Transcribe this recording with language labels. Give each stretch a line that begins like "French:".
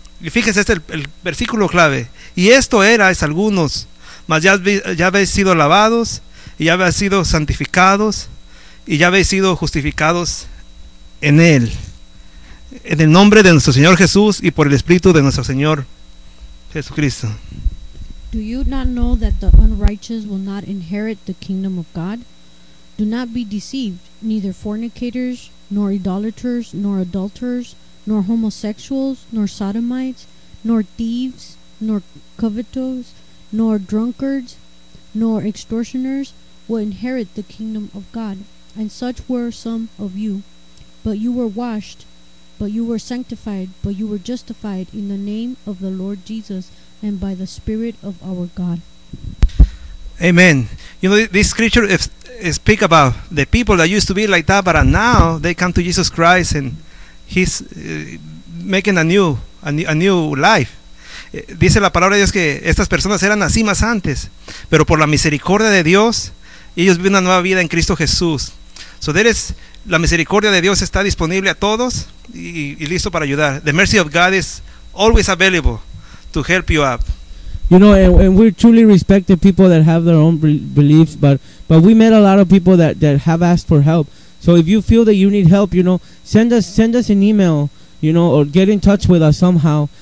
Spanish: Y fíjese, este es el versículo clave. Y esto erais algunos, mas ya habéis sido lavados, y ya habéis sido santificados, y ya habéis sido justificados en Él. En el nombre de nuestro Señor Jesús y por el Espíritu de nuestro Señor Jesucristo.
English: Do you not know that the unrighteous will not inherit the kingdom of God? Do not be deceived, neither fornicators, nor idolaters, nor adulterers, nor homosexuals, nor sodomites, nor thieves, nor covetous, nor drunkards, nor extortioners will inherit the kingdom of God. And such were some of you, but you were washed, but you were sanctified, but you were justified in the name of the Lord Jesus and by the Spirit of our God. Amen. You know, this scripture speaks about the people that used to be like that, but now they come to Jesus Christ and He's making a new life.
Spanish: Dice la palabra de Dios que estas personas eran así más antes, pero por la misericordia de Dios, ellos viven una nueva vida en Cristo Jesús.
English: So there is,
Spanish: la misericordia de Dios está disponible a todos y listo para ayudar.
English: The mercy of God is always available to help you up. You know, and we truly respect the people that have their own beliefs, but we met a lot of people that have asked for help. So if you feel that you need help, you know, send us an email, you know, or get in touch with us somehow.